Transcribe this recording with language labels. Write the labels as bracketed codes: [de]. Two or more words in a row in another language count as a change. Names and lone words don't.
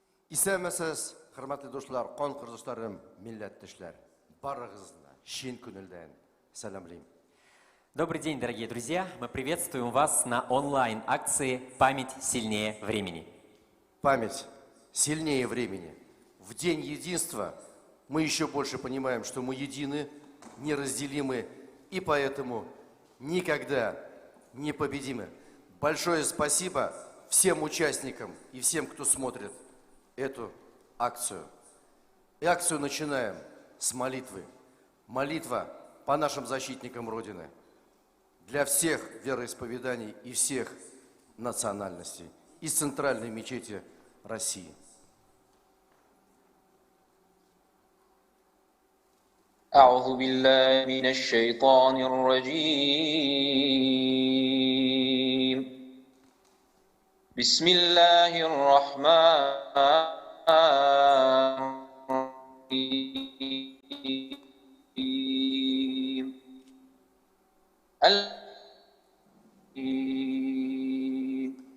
[tt] Исәнмесез, хөрмәтле дуслар, кан кырдышларым, милләттәшләр. Барыгызны чын күңелдән сәламлыйм. [ru] Добрый день, дорогие друзья! Мы приветствуем вас на онлайн-акции «Память сильнее времени». Память сильнее времени. В День единства мы еще больше понимаем, что мы едины, неразделимы и поэтому никогда не победимы. Большое спасибо всем участникам и всем, кто смотрит эту акцию. И акцию начинаем с молитвы. Молитва по нашим защитникам Родины. Для всех вероисповеданий и всех национальностей. Из Центральной мечети России. [ar] أعوذ بالله من الشيطان الرجيم بسم الله الرحمن الرحيم